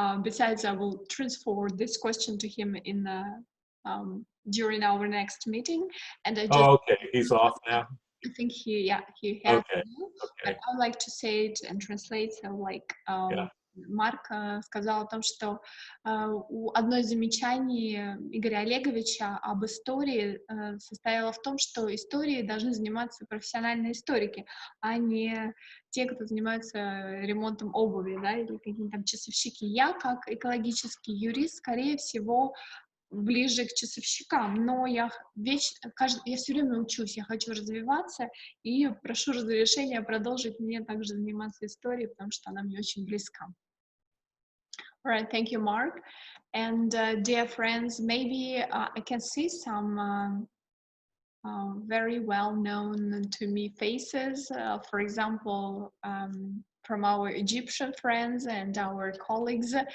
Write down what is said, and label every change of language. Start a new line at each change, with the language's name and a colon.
English: Besides, I will transfer this question to him in during our next meeting. And I just, okay. He's off now. I think he has. Okay. But I would like to say it and translate. So, like,
Russian: Марк сказал о том, что одно из замечаний Игоря Олеговича об истории состояло в том, что историей должны заниматься профессиональные историки, а не те, кто занимаются ремонтом обуви, да, или какие-то там часовщики. Я, как экологический юрист, скорее всего, ближе к часовщикам, но я все время учусь, я хочу развиваться и прошу разрешения продолжить мне также заниматься историей, потому что она мне очень близка.
English: All right, thank you, Mark. And dear friends, maybe I can see some very well known to me faces, for example, from our Egyptian friends and our colleagues.